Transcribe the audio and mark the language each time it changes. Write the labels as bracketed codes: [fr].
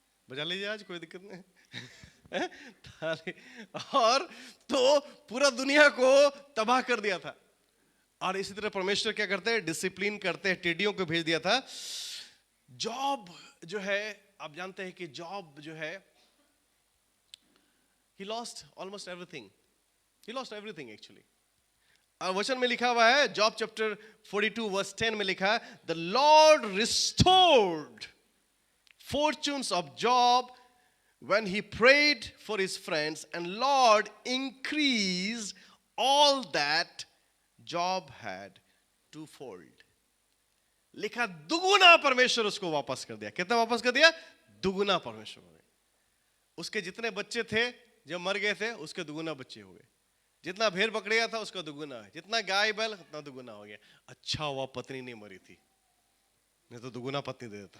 [hi] बजा लीजिए आज, कोई दिक्कत नहीं। थाली, और तो पूरा दुनिया को तबाह कर दिया था। और इसी तरह परमेश्वर क्या करते हैं? डिसिप्लिन करते हैं, टिड्डियों को भेज दिया था। जॉब जो है, आप जानते हैं कि जॉब जो है, [en] he lost almost everything. He lost everything actually. [hi] वचन में लिखा हुआ है, जॉब चैप्टर 42 वर्स 10 में लिखा है, [en] The lord restored fortunes of Job when he prayed for his friends, and Lord increased all that Job had twofold. [hi] लिखा दुगुना परमेश्वर उसको वापस कर दिया। कितना वापस कर दिया? दुगुना परमेश्वर ने। उसके जितने बच्चे थे जब मर गए थे, उसके दुगुना बच्चे हो गए। जितना भेड़ बकरिया था उसका दुगुना है, जितना गाय बैल उतना दुगुना हो गया। अच्छा हुआ पत्नी नहीं मरी थी, नहीं तो दुगुना पत्नी दे देता।